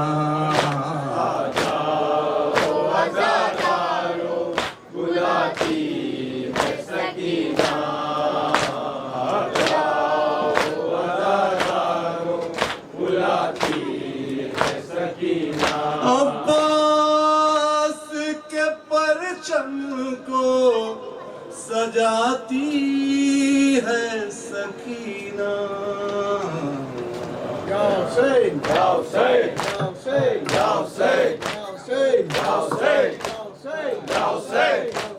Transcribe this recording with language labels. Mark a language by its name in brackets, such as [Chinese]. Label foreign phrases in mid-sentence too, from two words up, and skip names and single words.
[Urdu] عزادارو بلاتی ہے سکینہ عزادارو بلاتی ہے سکینہ عباس کے پرچم کو سجاتی ہے سکینہ [Arabic] يا حسين, يا حسين, يا حسين, يا حسين, يا حسين, يا حسين, يا حسين. يا حسين.